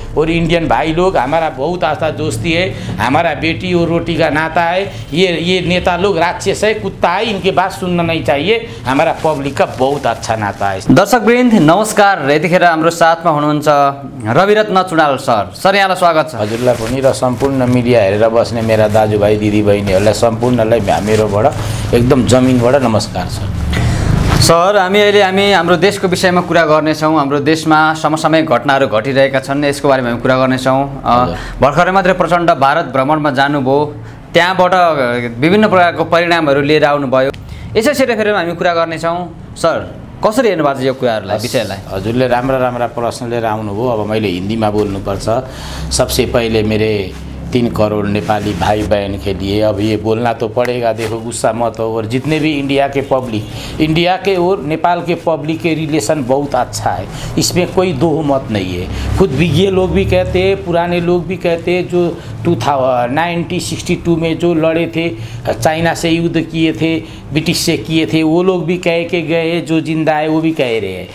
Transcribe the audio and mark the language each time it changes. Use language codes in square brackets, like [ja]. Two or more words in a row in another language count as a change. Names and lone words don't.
[hi] और इंडियन भाई लोग हमारा बहुत आस्था दोस्ती है, हमारा बेटी और रोटी का नाता है। ये नेता लोग राक्षस है, कुत्ता है, इनके बात सुनना नहीं चाहिए। हमारा पब्लिक का बहुत अच्छा नाता है। [ne] दर्शकवृन्द नमस्कार, यतिखेर हाम्रो साथमा हुनुहुन्छ रविरत्न चुडाल सर यहाँलाई स्वागत छ। हजुरलाई पनि र सम्पूर्ण मिडिया हेरेर बस्ने मेरा दाजुभाइ दिदीबहिनीहरूलाई सम्पूर्णलाई मेरोबाट एकदम जमिनबाट नमस्कार छ। सर हामी हाम्रो देशको विषयमा कुरा गर्नेछौँ। हाम्रो देशमा समसामयिक घटनाहरू घटिरहेका छन्, यसको बारेमा हामी कुरा गर्नेछौँ। भर्खरै मात्रै प्रचण्ड भारत भ्रमणमा जानुभयो, त्यहाँबाट विभिन्न प्रकारको परिणामहरू लिएर आउनुभयो। यसै सेरोफेरोमा हामी कुरा गर्नेछौँ। सर कसरी हेर्नु भएको छ यो कुराहरूलाई, विषयलाई? हजुरले राम्रा प्रश्न लिएर आउनुभयो। अब मैले हिंदीमा बोल्नुपर्छ। [hi] सबसे पहले मेरे 3 करोड़ नेपाली भाई बहन के लिए अब ये बोलना तो पड़ेगा। देखो गुस्सा मत हो। और जितने भी इंडिया के और नेपाल के पब्लिक के रिलेशन बहुत अच्छा है, इसमें कोई दो मत नहीं है। खुद विज्ञ लोग भी कहते हैं, पुराने लोग भी कहते हैं, जो 1962 में जो लड़े थे, चाइना से युद्ध किए थे, ब्रिटिश से किए थे, वो लोग भी कह के गए, जो जिंदा है वो भी कह रहे हैं।